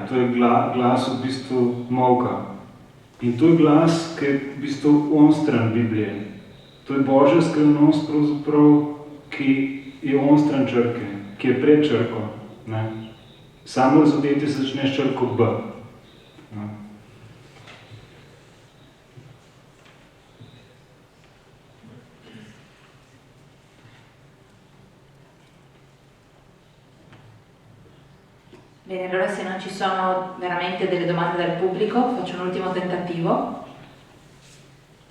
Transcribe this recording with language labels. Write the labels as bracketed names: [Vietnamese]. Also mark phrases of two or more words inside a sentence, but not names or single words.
[Slovenian] To je glas v bistvu molka. In to je glas, ki je v bistvu onstran Biblije. To je Božja skrivnost pravzaprav, ki je onstran črke, ki je pred črko. Ne? Samo razodetje se začne s črko B. Ne? [Italian] Bene, allora se non ci sono veramente delle domande dal pubblico, faccio un ultimo tentativo.